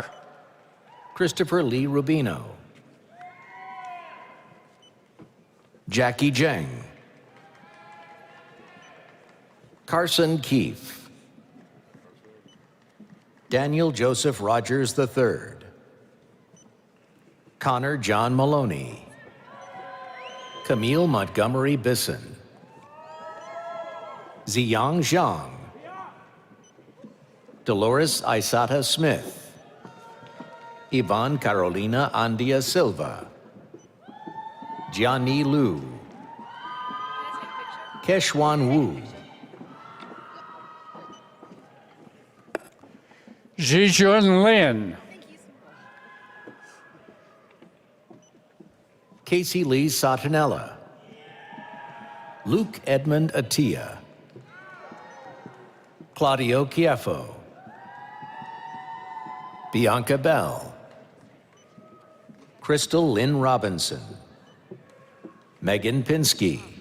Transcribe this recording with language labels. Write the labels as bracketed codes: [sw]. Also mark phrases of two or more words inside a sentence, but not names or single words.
[en] Christopher Lee Rubino, Jackie Zheng, Carson Keefe, Daniel Joseph Rogers III, Connor John Maloney, Camille Montgomery Bisson, Ziyang Zhang, Dolores Isata Smith, Yvonne Carolina Andia Silva, Jiani Liu, Keshwan Wu, Zijun Lin, Casey Lee Satanella, Luke Edmund Atia, Claudio Chieffo, Bianca Bell, Crystal Lynn Robinson, Megan Pinsky,